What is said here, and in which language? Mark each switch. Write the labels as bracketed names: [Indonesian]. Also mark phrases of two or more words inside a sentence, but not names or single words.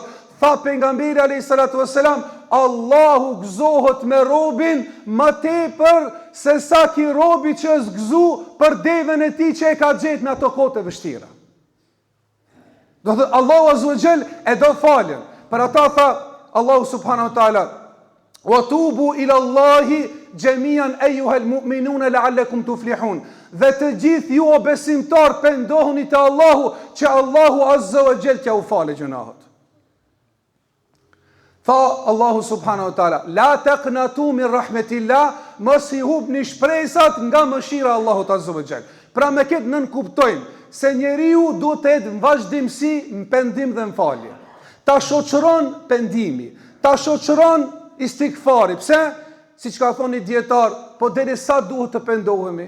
[Albanian] Tha pejgamberi [Arabic] عليه الصلاة والسلام, [Albanian] Allahu gëzohet me robin më tepër se sa ki robi që është gëzu për devën e tij që e ka gjetë në ato kohë të vështira. Do thot Allahu [Arabic] عز وجل [Albanian] e do falën. Për ata tha Allahu [Arabic] سبحانه وتعالى, وتوبوا إلى الله جميعا أيها المؤمنون لعلكم تفلحون. [Albanian] dhe të gjithë ju o besimtar pendohuni te Allahu, që Allahu [Arabic] عز وجل [Albanian] t'ja u falë gjunahët. Tha Allahu [Arabic] سبحانه وتعالى, لا تقنطوا من رحمة الله, [Albanian] mos i hubni shpresat nga mëshira e Allahut [Arabic] عز وجل. [Albanian] Pra me këtë nën kuptojmë se njeriu duhet të jetë në vazhdimsi në pendim dhe në falje. Ta shoqëron pendimi, ta shoqëron istighfari. Pse? Siç ka thoni dietar, po derisa duhet të pendohemi.